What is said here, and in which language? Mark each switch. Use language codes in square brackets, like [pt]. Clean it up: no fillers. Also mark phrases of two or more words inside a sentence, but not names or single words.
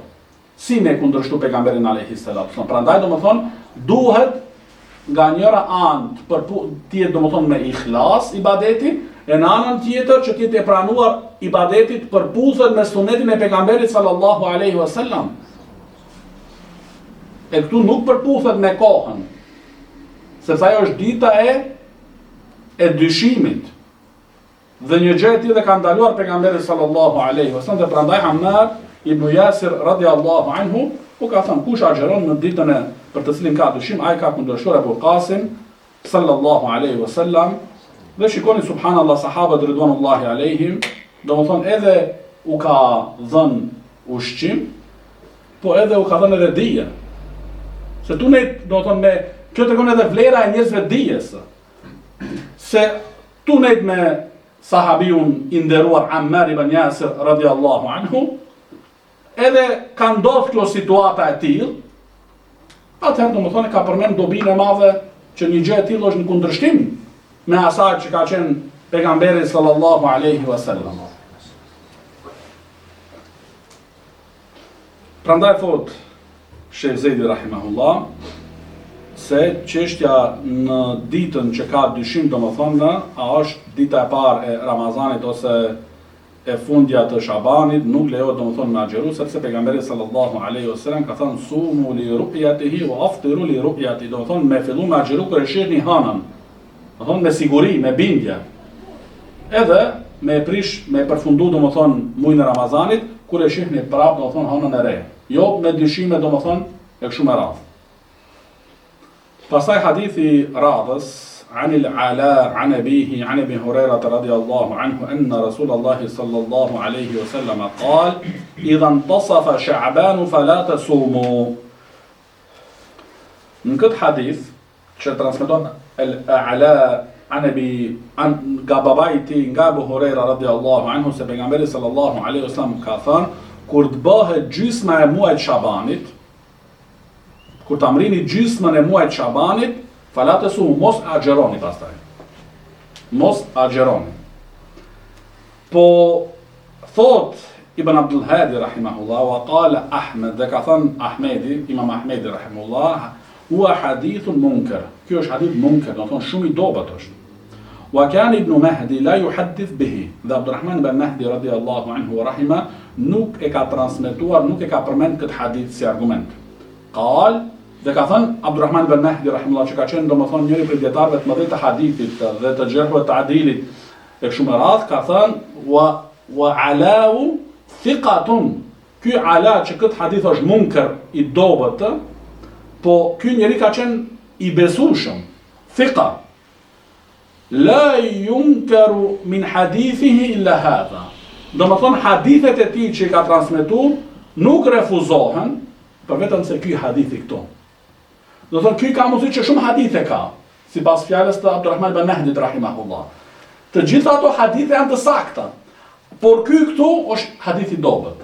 [sq] Si me kundërshtu pejgamberin [ar] عليه الصلاة. [sq] Prandaj domethënë duhet nga njëra anë të jetë domethënë me ikhlas ibadetin, e në anën tjetër që të jetë e pranuar ibadetit përputhet me sunetin e pejgamberit [ar] صلى الله عليه وسلم. [sq] E këtu nuk përputhet me kohën, sepse ajo është dita e dyshimit. Dhe një gjë e tillë ka ndaluar pejgamberi [ar] صلى الله عليه وسلم, [sq] dhe prandaj Ammar ibn Yasir [ar] رضي الله عنه [sq] u ka thënë kush agjeron në ditën e për të cilin ka dyshim, ai ka kundërshtuar Ebul Qasim [ar] صلى الله عليه وسلم. [sq] Dhe shikoni subhanallahu sahabët [ar] رضوان الله عليهم, [sq] domethënë edhe u ka dhënë ushqim, po edhe u ka dhënë edhe dije. Se tu ne domethënë me kjo tregon edhe vlera e njerëzve dijes. Se tu ne me sahabiun i nderuar Ammar ibn Yasir [ar] رضي الله عنه, [sq] edhe ka ndodhur kjo situata e tillë, atëherë domethënë ka përmend dobinë e madhe që një gjë e tillë është në kundërshtim me asaj që ka qenë pejgamberi [ar] صلى الله عليه وسلم. [sq] Prandaj thot Sheikh Zejdi rahimahullah se çështja në ditën që ka dyshim domethënë, a është dita e parë e Ramazanit ose e fundja të Shabanit nuk lejohet domethënë me agjeru, sepse pejgamberi [ar] صلى الله عليه وسلم [sq] ka thënë [ar] صوموا لرؤيته وأفطروا لرؤيته, [sq] domethënë me fillu me agjeru kur e shihni hënën. Domethënë me siguri, me bindje. Edhe me prish, me përfundu domethënë muajin e Ramazanit kur e shihni prapë domethënë hënën e re. Jo me dyshime domethënë e kështu me radhë. Pastaj hadithi radhës [ar] عن العلاء عن أبيه عن أبي هريرة رضي الله عنه أن رسول الله صلى الله عليه وسلم قال إذا انتصف شعبان فلا تصوموا. [sq] Në këtë hadith që transmeton al-A'la nga babai i tij nga Abu Huraira [ar] رضي الله عنه [sq] se pejgamberi [ar] صلى الله عليه وسلم [sq] ka thënë kur të bëhet gjysma e muajit Shabanit, kur ta mrini gjysmën e muajit Shabanit, falatë su, mos agjeroni pastaj. Mos agjeroni. Po, thot Ibn Abdul Hadi, rahimahullah, [ar] وقال أحمد, [sq] dhe ka thënë Ahmedi, Imam Ahmedi, rahimahullah, [ar] هو حديث منكر. [sq] Kjo është hadith munker, do thonë shumë i dobët është. [ar] وكان ابن مهدي لا يحدث به. [sq] Dhe Abdurrahman ibn Mahdi, [ar] رضي الله عنه ورحمه, [sq] nuk e ka transmetuar, nuk e ka përmend këtë hadith si argument. Qal, dhe ka thënë Abdurrahman ibn Mahdi rahimullah që ka qenë domethënë njëri prej dietarëve të mëdhenj të hadithit dhe të gjerhëve të adilit e kështu me radhë, ka thënë [ar] والعلاء ثقة. [sq] Ky ala që këtë hadith është munker i dobët, po ky njeri ka qenë i besueshëm, thiqa. [ar] لا ينكر من حديثه إلا هذا. [sq] Domethënë hadithet e tij që i ka transmetuar nuk refuzohen për vetëm se ky hadithi këtu. Do thonë ky ka mundësi që shumë hadithe ka, sipas fjalës të Abdurrahman ibn Mahdi rahimahullah. Të gjitha ato hadithe janë të sakta, por ky këtu është hadith i dobët.